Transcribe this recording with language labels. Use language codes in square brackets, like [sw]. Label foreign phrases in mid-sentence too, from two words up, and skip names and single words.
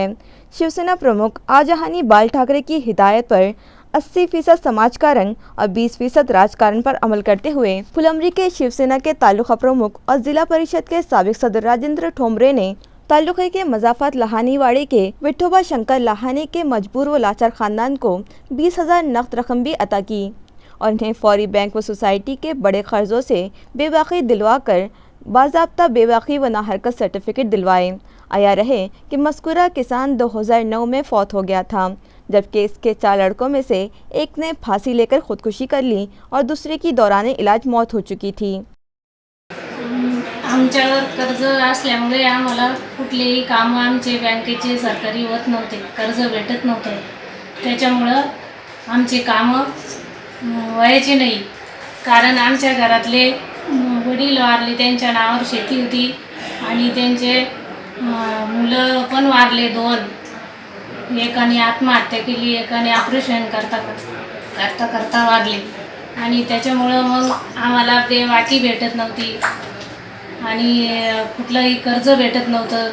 [ur] شیو سینا پرمکھ آجہانی بال ٹھاکرے کی ہدایت پر 80% سماج کارن اور 20% راج کارن پر عمل کرتے ہوئے پھلمری کے شیو سینا کے تعلقہ پرمکھ اور ضلع پریشد کے سابق صدر راجندر ٹھومرے نے تعلقے کے مضافات لاہانی واڑے کے وٹھوبا شنکر لاہانی کے مجبور و لاچار خاندان کو 20,000 نقد رقم بھی عطا کی اور انہیں فوری بینک و سوسائٹی کے بڑے قرضوں سے بے باقی دلوا کر باضابطہ بے باقی و ناحرکت سرٹیفکیٹ دلوائے۔ آیا رہے کہ مذکورہ کسان 2009 میں فوت ہو گیا تھا، جبکہ اس کے 4 لڑکوں میں سے ایک نے پھانسی لے کر خودکشی کر لی اور دوسرے کی دوران علاج موت ہو چکی تھی۔ [mr] आमच्यावर कर्ज असल्यामुळे आम्हाला कुठलेही कामं आमचे बँकेचे सरकारी होत नव्हते, कर्ज भेटत नव्हतं। त्याच्यामुळं आमचे कामं व्हायचे नाही, कारण आमच्या घरातले वडील वारले, त्यांच्या नावावर शेती होती आणि त्यांचे मुलं पण वारले 2, एकाने आत्महत्या केली, एकाने ऑपरेशन करता वारले आणि त्याच्यामुळं मग आम्हाला वाटी भेटत नव्हती आणि कुठलंही कर्ज भेटत नव्हतं।